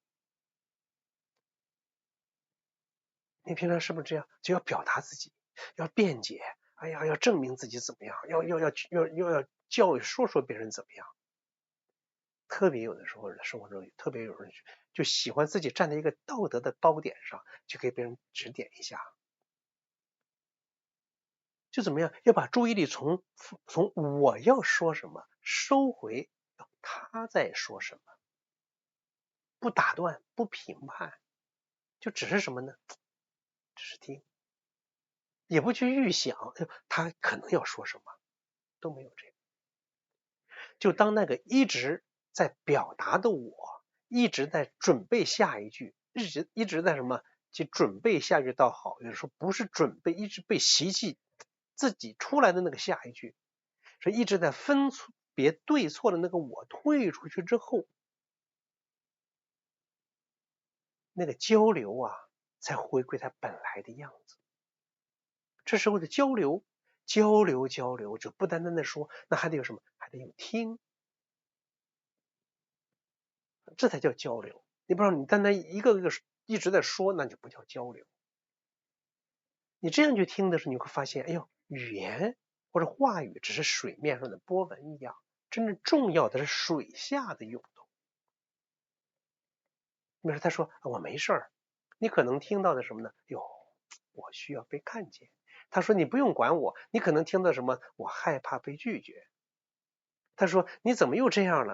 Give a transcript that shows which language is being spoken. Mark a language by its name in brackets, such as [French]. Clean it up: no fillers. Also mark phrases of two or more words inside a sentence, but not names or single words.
[Chinese] 你平常是不是這樣？就要表達自己，要辯解，要證明自己怎麼樣，要教育說別人怎麼樣。特別有的時候生活中特別有人就喜歡自己站在一個道德的高點上，去給別人指點一下。就怎麼樣？要把注意力從我要說什麼收回到他在說什麼，不打斷，不評判，就只是什麼呢？只是聽， 也不去預想他可能要說什麼，都没有这個。就当那个一直在表達的我，一直在準備下一句，一直在什麼去準備下一句倒好，有的時候不是準備，一直被習氣自己出來的那個下一句，所以一直在分別對錯的那個我退出去之後，那個交流啊才回歸它本來的樣子。這時候的交流就不單單的說，那還得有什麼？還得有聽，這才叫交流。你不知道，你單單一個一直在說，那就不叫交流。你這樣去聽的時候，你會發現，哎呦，語言或者話語只是水面上的波紋一樣，真正重要的是水下的湧動。比如說他說我沒事兒，你可能聽到的什麼呢？喲，我需要被看見。他說你不用管我，你可能聽到什麼？我害怕被拒絕。他說你怎麼又這樣了？